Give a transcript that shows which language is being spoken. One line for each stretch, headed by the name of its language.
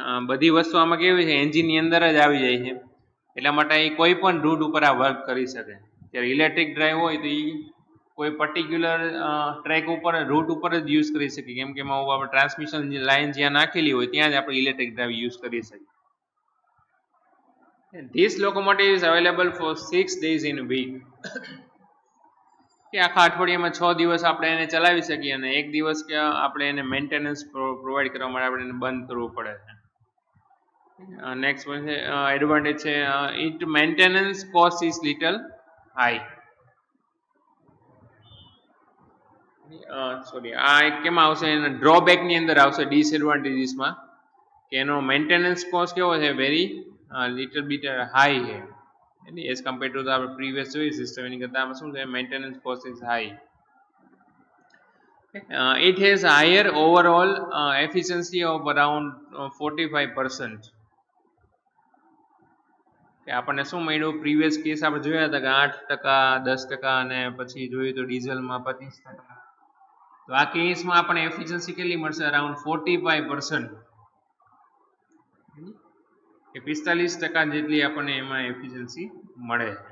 Gujarati: બધી વસ્તુ આમાં કેવી છે, એન્જિનની અંદર જ આવી જાય છે, એટલા માટે એ કોઈ પણ રૂટ ઉપર આ વર્ક કરી શકે. જ્યારે ઇલેક્ટ્રિક ડ્રાઈવ હોય તો એ કોઈ પર્ટિક્યુલર ટ્રેક ઉપર, રૂટ ઉપર જ યુઝ કરી શકીએ, કેમ કે એમાં આપણે ટ્રાન્સમિશન લાઇન જ્યાં નાખેલી હોય ત્યાં જ આપણે ઇલેક્ટ્રિક ડ્રાઈવ યુઝ કરી શકીએ.
English: This locomotive is available for 6 days in a week.
Gujarati: કે આખા અઠવાડિયામાં 6 દિવસ આપણે એને ચલાવી શકીએ, અને એક દિવસ કે આપણે એને મેન્ટેનન્સ પ્રોવાઈડ કરવા માટે આપણે એને બંધ કરવું પડે છે.
English: Next one છે advantage છે, it maintenance cost is little high.
Gujarati: Sorry, આ એક કેમાં આવશે, એના ડ્રોબેકની અંદર આવશે, ડિસએડવાન્ટેજીસમાં, કે એનો મેન્ટેનન્સ કોસ્ટ કેવો છે, વેરી લિટલ બીટ હાઈ છે
English: as compare to the
Gujarati: આપણે પ્રીવિયસ જોઈ સિસ્ટમ, એની કરતાં આમાં શું છે,
English: Maintenance cost is high. It has higher overall efficiency of around 45%.
Gujarati: કે આપણને શું મળ્યું, પ્રીવિયસ કેસ આપણે જોયા હતા કે 8%, 10%, અને પછી જોયું તો ડીઝલમાં 25%. તો આ કેસમાં આપણને એફિશિયન્સી કેટલી મળશે, અરાઉન્ડ 45%, કે 45% જેટલી આપણને એમાં એફિશિયન્સી મળે.